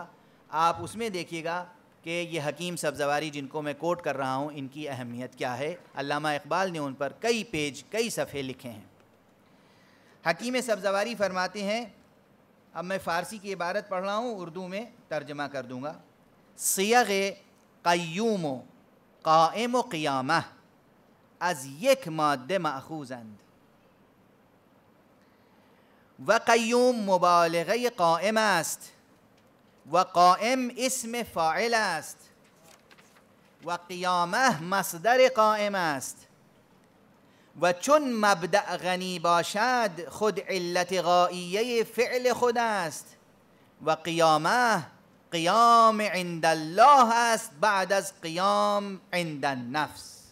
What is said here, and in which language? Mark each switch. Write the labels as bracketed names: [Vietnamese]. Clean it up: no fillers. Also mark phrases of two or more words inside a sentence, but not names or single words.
[Urdu] آپ اس میں دیکھیے گا کہ یہ حکیم سبزواری جن کو میں کوٹ کر رہا ہوں، ان کی اہمیت کیا ہے۔ علامہ اقبال نے ان پر کئی پیج، کئی صفحے لکھے ہیں۔ حکیم سبزواری فرماتے ہیں، اب میں فارسی کی عبارت پڑھ رہا ہوں، اردو میں ترجمہ کر دوں گا۔ [Persian] صیغ قیوم و قائم و قیامہ از یک ماده مأخوذند و قیوم مبالغه قائم است و قائم اسم فاعل است و قیامه مصدر قائم است و چون مبدأ غنی باشد خود علت غائیه فعل خود است و قیامه قیام عند الله است بعد از قیام عند النفس۔